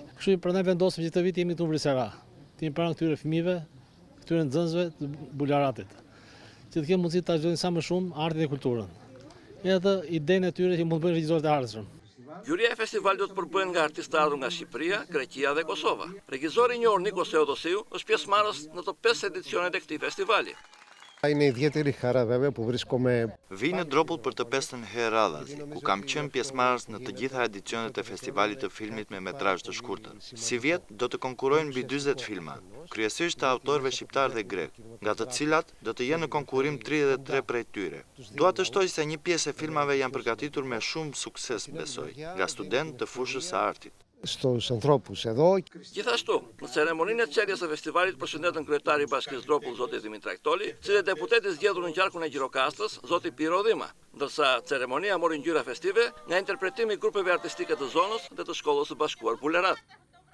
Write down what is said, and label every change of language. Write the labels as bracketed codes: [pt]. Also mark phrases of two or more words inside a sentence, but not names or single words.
[sq] Kështu që prandaj vendosëm që këtë vit jemi këtu në Vrisara. Të jemi pranë këtyre fëmijëve, këtyre nxënësve të Bularatit, që të kemë mundësi ta zhvillojnë sa më shumë artin dhe kulturën. Edhe idenë e tyre që mund të bëjnë regjisorët e ardhshëm. Juria e festivalit do të përbëhen nga artistë të ardhur nga Shqipëria, Greqia dhe Kosova. Regjizori i njohur Nikos Theodosiu është pjesëmarrës në të 5 edicionet e këtij festivali. [el] Είναι ιδιαίτερη χαρά βέβαια που βρίσκομαι. [sq] Vi në Dropull për të 5-ën herë radhazi, ku kam qenë pjesëmarrës në të gjitha edicionet e festivalit të filmit me metrazh të shkurtër. Si vjet do të konkurrojnë mbi 40 filma, kryesisht të autorëve shqiptar dhe grek, nga të cilat do të jenë në konkurrim 33 prej tyre. Dua të shtoj se një pjesë e filmave janë përgatitur me shumë sukses, besoj, nga studentë të fushës së artit. [el] Στους ανθρώπους εδώ. [sq] Gjithashtu, në ceremoninë e çeljes së festivalit përshëndetën kryetari i Bashkisë Dropull zoti Dimitra Ktoli, si dhe deputeti zgjedhur në gjarkun e Gjirokastës, zoti Piro Dhima, ndërsa ceremonia mori ngjyra festive nga interpretimi i grupeve artistike të zonës dhe të shkollës së bashkuar Bulerat.